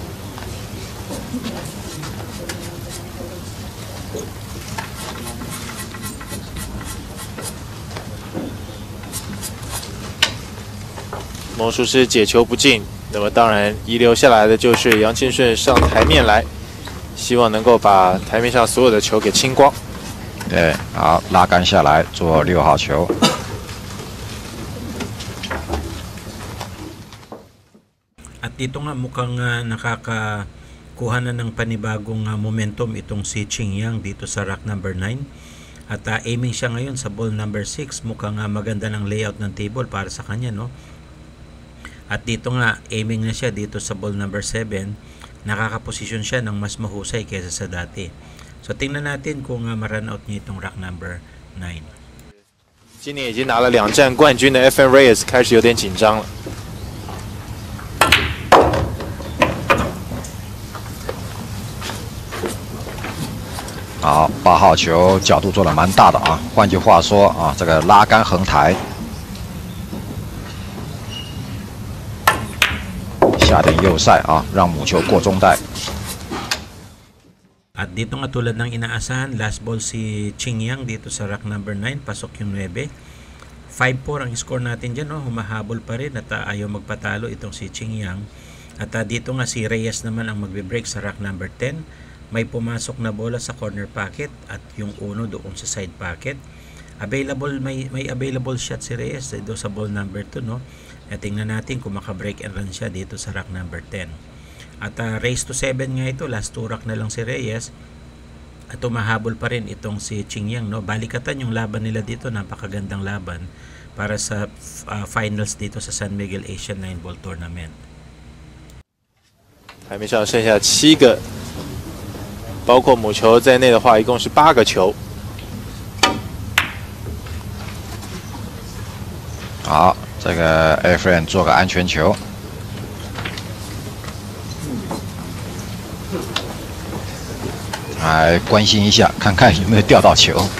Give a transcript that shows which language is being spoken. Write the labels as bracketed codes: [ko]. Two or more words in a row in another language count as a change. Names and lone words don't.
[zh] 魔术师解球不进，那么当然遗留下来的就是杨庆顺上台面来。希望能够把台面上所有的球给清光。对，好，拉杆下来做6号球。 [tl] At dito nga mukhang nakakakuha na ng panibagong momentum itong si Qingyang dito sa [en] rack number 9. [tl] At aiming siya ngayon sa [en] ball number 6. [tl] Mukhang maganda ng layout ng table para sa kanya, no? At dito nga aiming na siya dito sa [en] ball number 7. [tl] Nakakaposisyon siya ng mas mahusay kaysa sa dati. So tingnan natin kung ma-run out niya itong [en] rack number 9. [zh] 今年已经拿了2战冠军的 FN Reyes 开始有点紧张了。好，8号球角度做得蛮大的啊。换句话说啊，这个拉杆横抬，下点右塞啊，让母球过中带。 [tl] At dito nga tulad ng inaasahan, [en] last ball [tl] si Qingyang dito sa [en] rack number 9, [tl] pasok yung 9. 5-4 ang score natin dyan, no? Humahabol pa rin at ayaw magpatalo itong si Qingyang. At dito nga si Reyes naman ang magbe-break sa [en] rack number 10. [tl] May pumasok na bola sa [en] corner pocket [tl] at yung uno doon sa [en] side pocket. [tl] Available, may [en] available shot [tl] si Reyes dito sa [en] ball number 2, [tl] no? At tingnan natin kung maka- [en] break and run [tl] siya dito sa [en] rack number 10. [tl] At [en] race to 7 [tl] nga ito, [en] last 2 rack [tl] na lang si Reyes. At umahabol pa rin itong si Qingyang, no? Balikatan yung laban nila dito, napakagandang laban para sa finals dito sa San Miguel Asian 9 Ball Tournament. [zh] 台面上剩下7个，包括母球在内的话，一共是8个球。好，这个 Airframe 做个安全球。来关心一下，看看有没有掉到球。